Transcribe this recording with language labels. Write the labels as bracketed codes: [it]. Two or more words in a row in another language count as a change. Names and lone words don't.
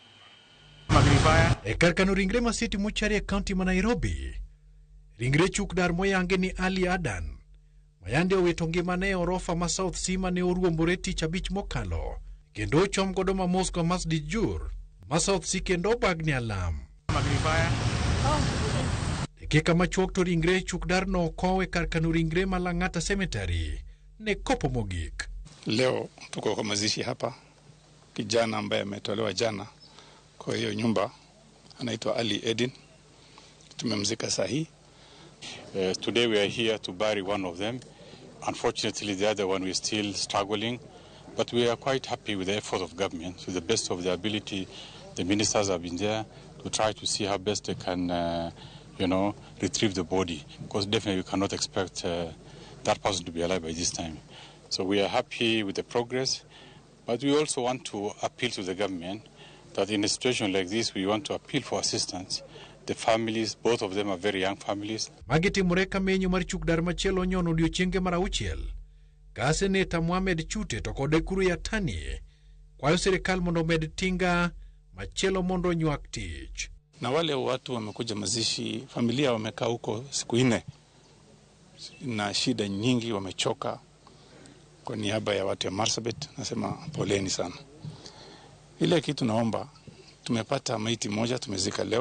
[luo] E kar kano ringre ma City Mortuary e kaunti ma Nairobi, ringre chuk dar moyange ni Ali Adan mayande owito ngimane e orofa ma South Sea mane oruombore tich abich mokalo, kendo ochom godo ma Moscow Masjid Jur ma South Sea kendo bagni alam. Dakika machuok to ringre chuk dar no kowe kar kano ringre Malang'ata Cemetery ne kopo mogik. [sw] Leo tuko kwa mazishi hapa, kijana ambaye ametolewa jana kwa hiyo nyumba anaitwa Ali Edin. Tumemzika sahi. [en] Today we are here to bury one of them. Unfortunately, the other one we're still struggling, but we are quite happy with the effort of government. To the best of their ability, the ministers have been there to try to see how best they can, retrieve the body, because definitely we cannot expect that person to be alive by this time. So we are happy with the progress, but we also want to appeal to the government that in a situation like this, we want to appeal for assistance. The families, both of them are very young families. [luo] Magiti mureka menyo mar chuk dar machielo nyono odiochienge mar auchiel. Ka seneta Mohamed Chute to kod kuru ya Tani kwayo serikal mondo med tinga machielo mondo nywak tich. [sw] Na wale watu wamekuja mazishi, familia wamekaa huko siku 4 na shida nyingi, wamechoka. Kwa niaba ya watu ya Marsabit nasema poleni sana. Ile kitu naomba, tumepata maiti moja tumezika leo.